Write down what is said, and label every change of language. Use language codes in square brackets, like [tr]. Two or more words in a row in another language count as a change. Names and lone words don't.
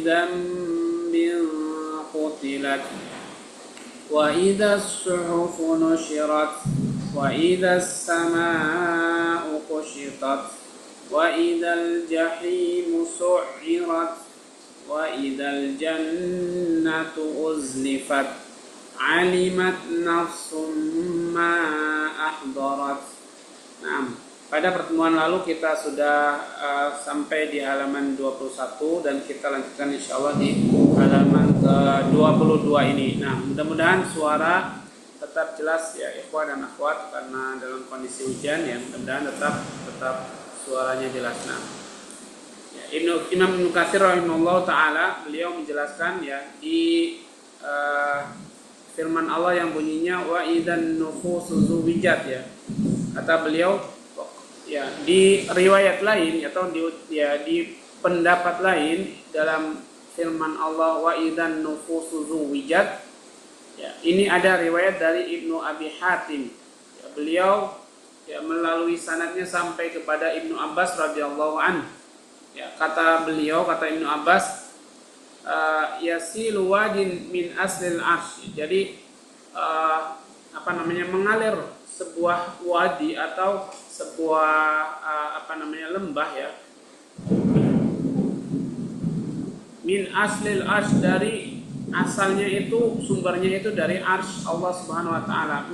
[ar] ذنب قتلت وإذا الصحف نشرت وإذا السماء كشطت وإذا الجحيم سعرت وإذا الجنة أزلفت علمت نفس ما أحضرت. [id] Nah, pada pertemuan lalu kita sudah sampai di halaman 21 dan kita lanjutkan insyaallah di halaman ke-22 ini. Nah, mudah-mudahan suara tetap jelas ya ikhwan dan akhwat, karena dalam kondisi hujan ya mudah-mudahan tetap suaranya jelas. Nah, Imam Ibnu Katsir [ar] رحمه الله تعالى, [id] beliau menjelaskan ya di firman Allah yang bunyinya [ar] وإذا النفوس زوجت [id] ya. Kata beliau ya, di riwayat lain atau di pendapat lain dalam firman Allah [ar] وإذا النفوس زوجت [id] ya, ini ada riwayat dari Ibnu Abi Hatim ya, beliau ya melalui sanadnya sampai kepada Ibnu Abbas [ar] رضي الله عنه. [id] Ya, kata [ar] Ibnu Abbas, يسيل واد من أصل العرش. [id] Jadi mengalir sebuah wadi atau sebuah lembah ya, [ar] من أصل العرش, [id] dari asalnya itu, sumbernya itu dari arsy Allah [ar] سبحانه وتعالى.